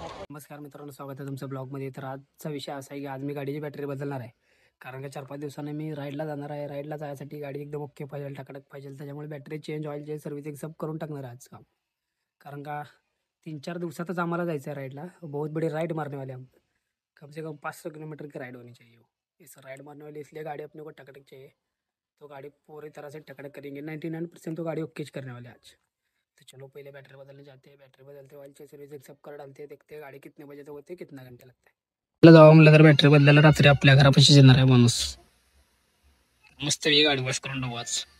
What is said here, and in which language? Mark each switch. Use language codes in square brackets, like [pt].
[mr] नमस्कार मित्रांनो, स्वागत आहे तुमचं ब्लॉगमध्ये. तर आजचा विषय असा आहे की आज मी गाडीची बॅटरी बदलणार आहे. कारण का 4-5 दिवसांनी मी राईडला जाणार आहे. राईडला जायसाठी गाडी एकदम ओके पाहिजे, टाकडक पाहिजे. त्याच्यामुळे battery change, oil change, servicing सब करून टाकणार आहे आज काम. कारण का 3-4 दिवसातच आम्हाला जायचं आहे राइडला. [hi] बहुत बड़ी राइड मारने वाले हम, कम से कम 500 किलोमीटर की राइड होनी चाहिए. इस राइड मारने वाली इसलिए गाड़ी अपने को टकटक चाहिए. तो गाड़ी पूरी तरह से टकटक करेंगे. 99% तो गाड़ी ओके करने वाले आज. तो चलो पहले बैटरी बदलने जाते हैं. बैटरी बदलते ऑइल चेंज सर्विसिंग सब कर डालते हैं. देखते हैं गाड़ी कितने बजे तक होते, कितना घंटे लगता है. [mr] जावा म्हणलं तर बॅटरी बदलायला रात्री आपल्या घरापाशी येणार आहे माणूस. मस्त ही गाडी वॉश करून टाकू आज.